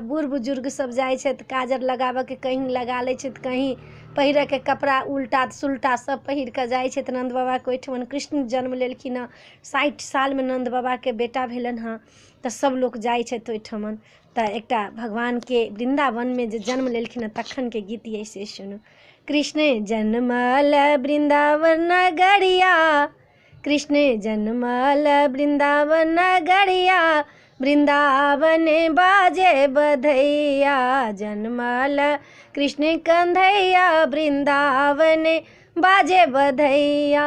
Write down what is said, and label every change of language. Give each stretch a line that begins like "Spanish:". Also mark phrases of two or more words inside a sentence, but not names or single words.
Maithili: बूढ़ बुजुर्ग सब जाइ छथि, काजर लगाबऽ के कहीं लगा लै छथि, कहीं पहिरे के कपड़ा उल्टा सुल्टा सब पहिर कऽ जाइ छथि नंद बाबा के ओहिठाम। कृष्ण जन्म लेलखिन हँ, 60 साल में नंद बाबा के बेटा भेलन हँ, तऽ सब लोग जाइ छथि ओहिठाम। तऽ एकटा भगवान के वृंदावन में जे जन्म लेलखिन हँ तखन के गीत ये से सुनू। कृष्ण जन्मल वृंदावन नगरिया, कृष्ण जन्मल वृंदावन नगरिया, वृंदावन बाजे बधैया। जन्मल कृष्ण कन्हैया, वृंदावन बाजे बधैया।